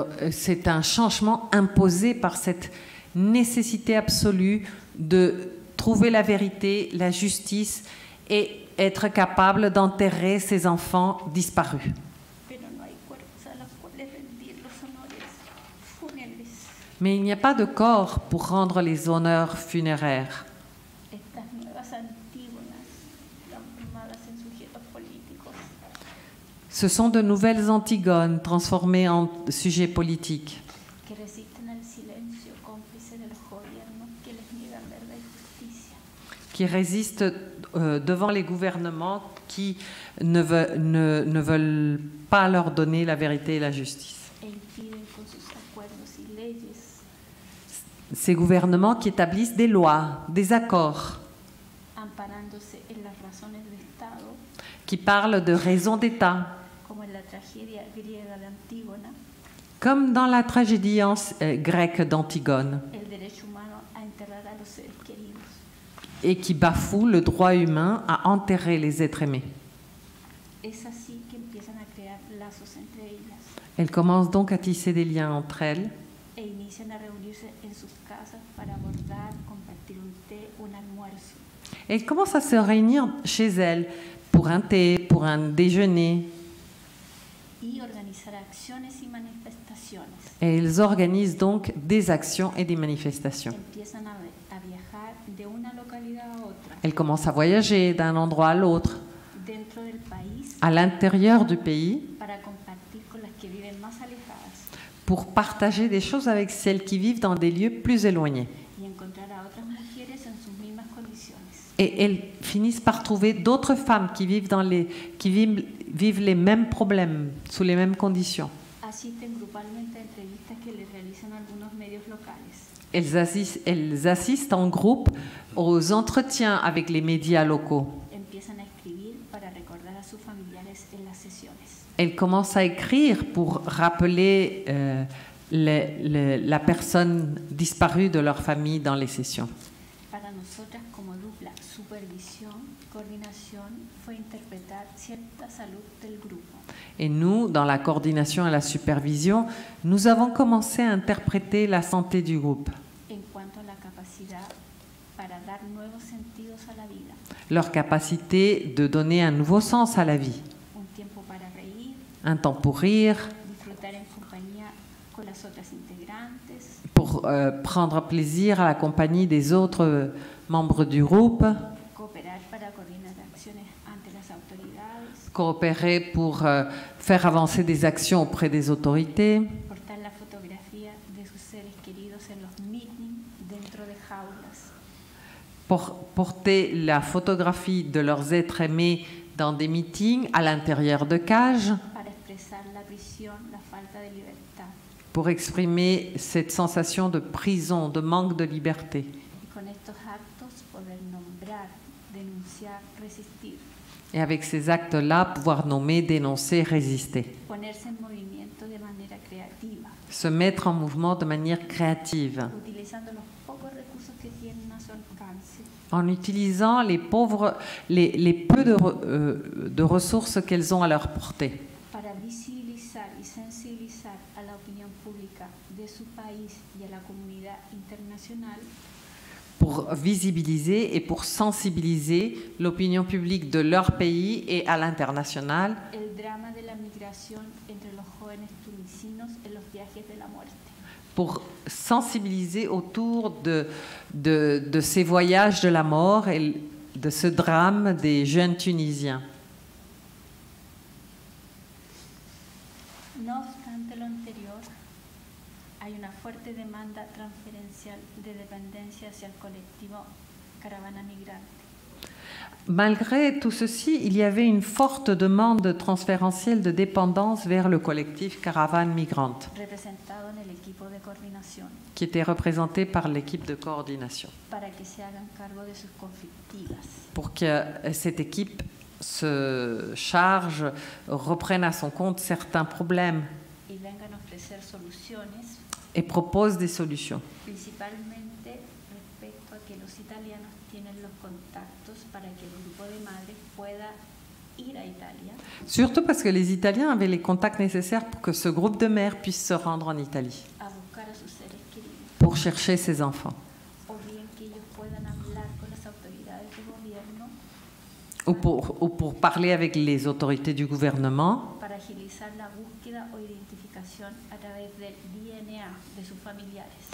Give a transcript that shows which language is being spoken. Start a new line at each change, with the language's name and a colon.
French: C'est un changement imposé par cette nécessité absolue de trouver la vérité, la justice et être capable d'enterrer ces enfants disparus.
Spanish: Pero no hay cuerpos a los cuales rendir los honores fúnebres.
French: Mais il n'y a pas de corps pour rendre les honneurs funéraires.
Spanish: Estas nuevas antígonas transformadas en sujetos políticos
French: Ce sont de nouvelles Antigones transformées en sujets politiques
Spanish: que resisten al silencio cómplice de los gobiernos que les niegan verdad y justicia.
French: qui résistent devant les gouvernements qui ne veulent pas leur donner la vérité et la justice.
Spanish: E impiden con sus acuerdos y leyes,
French: Ces gouvernements qui établissent des lois, des accords,
Spanish: amparándose en las razones de Estado,
French: qui parlent de raisons d'État,
Spanish: como en la tragedia griega de Antígona,
French: comme dans la tragédie grecque d'Antigone,
Spanish: el derecho humano a enterrar a los seres queridos.
French: et qui bafouent le droit humain à enterrer les êtres aimés.
Spanish: Es así que empiezan a crear lazos entre ellas
French: Elles commencent donc à tisser des liens entre elles
Spanish: e inician a reunirse en sus casas para abordar, compartir un té, un almuerzo.
French: et elles commencent à se réunir chez elles pour un thé, pour un déjeuner.
Spanish: Y organizar acciones y manifestaciones.
French: Et elles organisent donc des actions et des manifestations.
Spanish: Empiezan a viajar de una localidad a otra,
French: Elles commencent à voyager d'un endroit à l'autre,
Spanish: dentro del país,
French: à l'intérieur du pays,
Spanish: para compartir con las que viven más alejadas
French: pour partager des choses avec celles qui vivent dans des lieux plus éloignés.
Spanish: y encontrar a otras mujeres en sus mismas condiciones.
French: Et elles finissent par trouver d'autres femmes qui vivent les mêmes problèmes, sous les mêmes conditions.
Spanish: Asisten grupalmente a entrevistas que les realizan algunos medios locales.
French: Elles assistent en groupe aux entretiens avec les médias locaux.
Spanish: Empiezan a escribir para recordar a sus familiares en las sesiones.
French: Elles commencent à écrire pour rappeler la personne disparue de leur famille dans les sessions.
Spanish: Para nosotras como dupla, supervisión, coordinación, fue interpretar cierta salud del grupo.
French: Et nous, dans la coordination et la supervision, nous avons commencé à interpréter la santé du groupe,
Spanish: En cuanto a la capacidad para dar nuevos sentidos a la vida,
French: leur capacité de donner un nouveau sens à la vie,
Spanish: un tiempo para reír,
French: un temps pour rire,
Spanish: disfrutar en compañía con las otras integrantes,
French: pour prendre plaisir à la compagnie des autres membres du groupe,
Spanish: cooperar para coordinar acciones ante las autoridades,
French: coopérer pour faire avancer des actions auprès des autorités,
Spanish: portar la fotografía de sus seres queridos en los meetings dentro de jaulas,
French: porter la photographie de leurs êtres aimés dans des meetings à l'intérieur de cages,
Spanish: para expresar la prisión, la falta de libertad.
French: pour exprimer cette sensation de prison, de manque de liberté.
Spanish: Y con estos actos poder nombrar, denunciar, resistir,
French: Et avec ces actes-là, pouvoir nommer, dénoncer, résister.
Spanish: ponerse en movimiento de manera creativa,
French: Se mettre en mouvement de manière créative,
Spanish: utilizando los pocos recursos que tienen a su alcance,
French: en utilisant les peu de ressources qu'elles ont à leur portée,
Spanish: para visibilizar y sensibilizar a la opinión pública de su país y a la comunidad internacional
French: pour visibiliser et pour sensibiliser l'opinion publique de leur pays et à l'international
Spanish: el drama de la migración entre los jóvenes tunisinos en los viajes de la muerte.
French: pour sensibiliser autour de ces voyages de la mort et de ce drame des jeunes Tunisiens.
Spanish: No obstante lo anterior, hay una fuerte demanda transferencial de dependencia hacia el colectivo Caravana Migrante,
French: Malgré tout ceci, il y avait une forte demande transférentielle de dépendance vers le collectif Caravane Migrante,
Spanish: representado en el equipo de coordinación,
French: qui était représenté par l'équipe de coordination,
Spanish: para que se hagan cargo de sus conflictivas,
French: pour que cette équipe se charge, reprenne à son compte certains problèmes
Spanish: y vengan a ofrecer soluciones,
French: et propose des solutions.
Spanish: principalmente respecto a que los italianos tienen los contactos para que el grupo de madres pueda ir a Italia
French: Surtout parce que les Italiens avaient les contacts nécessaires pour que ce groupe de mères puisse se rendre en Italie
Spanish: a buscar a sus seres queridos,
French: pour chercher ses enfants,
Spanish: o bien que ellos puedan hablar con las autoridades de gobierno
French: ou pour parler avec les autorités du gouvernement
Spanish: para agilizar la búsqueda o identificación a través del DNA de sus familiares,